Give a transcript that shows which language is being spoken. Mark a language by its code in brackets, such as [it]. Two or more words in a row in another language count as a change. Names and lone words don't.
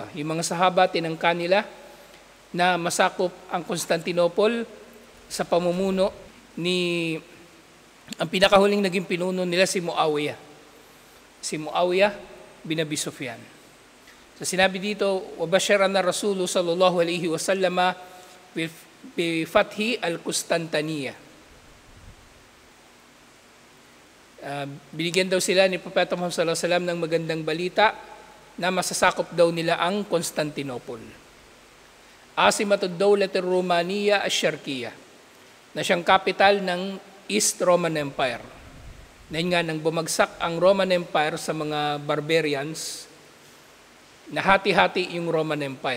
[tl] Yung mga sahaba, tinangka nila na masakop ang Constantinople sa pamumuno ang pinakahuling naging pinuno nila si Muawiyah. Si Muawiyah bin Abi Sufyan. So sinabi dito, [ar] وَبَشَرَنَا الرَّسُولُ صَلَّى اللَّهُ عَلَيْهِ وَسَلَّمَ بِفَتْحِ الْقُسْطَنْطِنِيَّةِ [tl] Binigyan daw sila ni Propeta Muhammad [ar] صلى الله عليه وسلم [tl] ng magandang balita na masasakop daw nila ang Constantinople. [ar] عاصمة الدولة الرومانية الشرقية, [tl] na siyang capital ng East Roman Empire. Dahil nga nang bumagsak ang Roman Empire sa mga barbarians, nahati-hati yung Roman Empire.